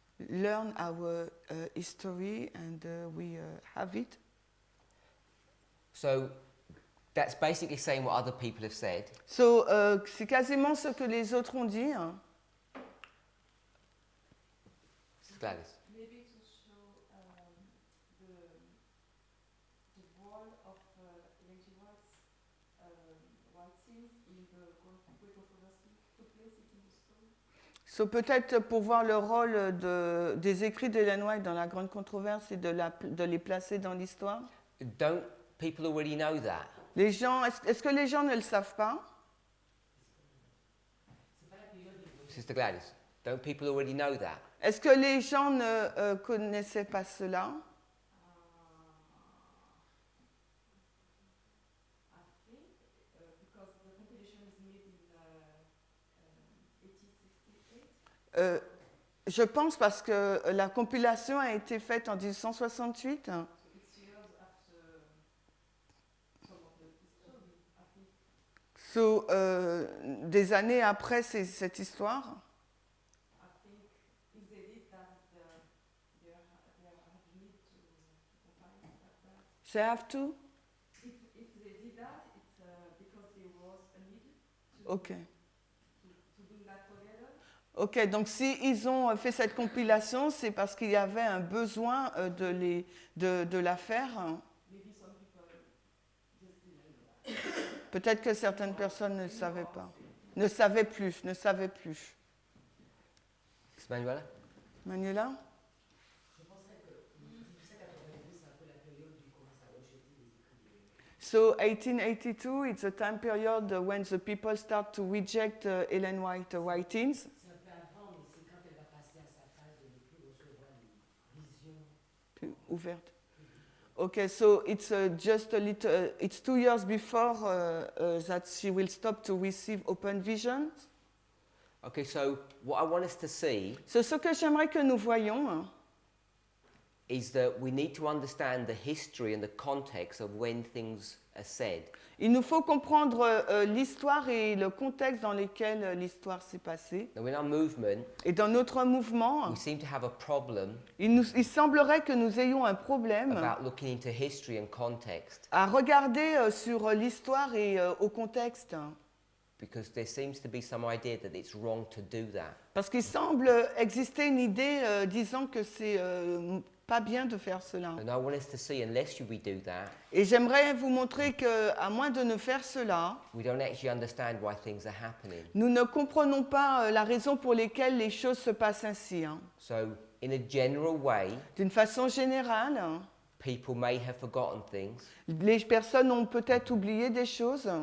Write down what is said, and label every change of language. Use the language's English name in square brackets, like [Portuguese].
[English] learn our history and we have it. So that's basically saying what other people have said. [French] So, c'est quasiment ce que les autres ont dit. Hein. [English] Gladys. Maybe to show the role of Ellen G. White's writings in the great controversy to place it in the story. [French] So, peut-être pour voir le rôle des écrits d'Ellen White dans la grande controverse et de les placer dans l'histoire. [English] Don't people already know that? [French] Les gens, est-ce que les gens ne le savent pas? [English] Sister Gladys, don't people already know that? [French] Est-ce que les gens ne connaissaient pas cela? [English] I think because the compilation is made in 1868. [French] Je pense parce que la compilation a été faite en 1868. [English] So it's years after some of the history, I think. [French] So, des années après cette histoire. [English] I think if they did that, they have need to compile it like that. They have to? If they did that, it's because there was a need to, Ok. to bring that together. [French] Ok, donc si ils ont fait cette compilation, c'est parce qu'il y avait un besoin de la faire. [English] Maybe some people just didn't know that. [French] Peut-être que certaines personnes ne savaient pas. Ne savaient plus. [English] Sister Manuela? Manuela? [French] Je penserais que 1882, c'est un peu la période où ils commencent à rejeter les écrits de Ellen White. [English] So 1882, it's a time period when the people start to reject Ellen White writings. [French] C'est un peu avant, mais c'est quand elle va passer à sa phase de ne plus recevoir les visions. Plus ouverte. [English] Okay, so it's just a little. It's 2 years before that she will stop to receive open visions. Okay, so what I want us to see [French] So, ce que j'aimerais que nous voyions, hein, [English] is that we need to understand the history and the context of when things are said. [French] il nous faut comprendre l'histoire et le contexte dans lequel l'histoire s'est passée. [English] Now, in our movement, [French] Et dans notre mouvement, [English] we seem to have a problem [French] il semblerait que nous ayons un problème [English] about looking into history and context [French] à regarder sur l'histoire et au contexte. [English] because there seems to be some idea that it's wrong to do that. [French] Parce qu'il semble exister une idée disant que c'est pas bien de faire cela. [English] And I want us to see, unless we do that, [French] Et j'aimerais vous montrer qu'à moins de ne faire cela, [English] we don't actually understand why things are happening. [French] nous ne comprenons pas la raison pour laquelle les choses se passent ainsi. Hein. [English] So, in a general way, [French] D'une façon générale, [English] people may have forgotten things. [French] les personnes ont peut-être oublié des choses.